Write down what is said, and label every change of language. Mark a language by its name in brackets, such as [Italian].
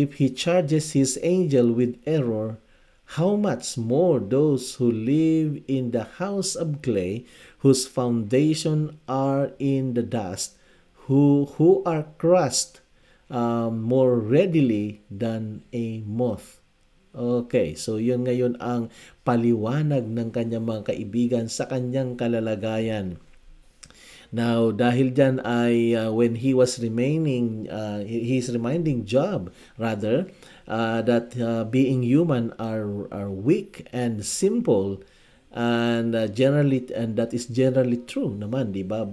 [English] charges His angel with error, how much more those who live in the house of clay, whose foundation are in the dust, who are crushed more readily than a moth. [Filipino] Okay, so yun ngayon ang paliwanag ng kanyang mga kaibigan sa kanyang kalalagayan. [English] Now, [Filipino] dahil dyan ay [English] when he was he's reminding Job rather that being human are weak and simple, and that is generally true [Filipino] naman, di ba?